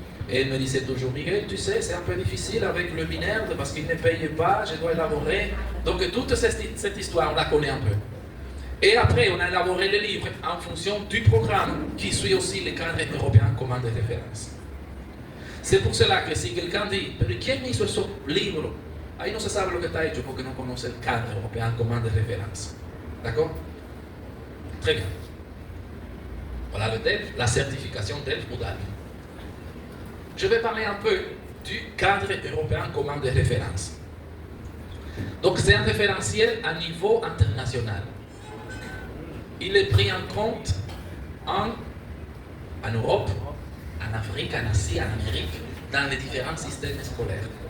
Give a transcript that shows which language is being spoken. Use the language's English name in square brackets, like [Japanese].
[French] Et elle me disait toujours, Miguel, tu sais, c'est un peu difficile avec le MINERD parce qu'il ne paye pas, je dois élaborer. Donc toute cette histoire, on la connaît un peu. Et après, on a élaboré le livre en fonction du programme qui suit aussi les cadres européens communs de référence. C'est pour cela que si quelqu'un dit, mais qui a mis ce livre [Spanish] ahí no se sabe lo que está hecho porque no conoce el cadre européen commun de référence. [French] D'accord? Très bien. Voilà le DELF, la certification DELF ou DALF. Je vais parler un peu du cadre européen commun de référence. Donc c'est un référentiel à niveau international. Il est pris en compte en Europe, en Afrique, en Asie, en Amérique, dans les différents systèmes scolaires.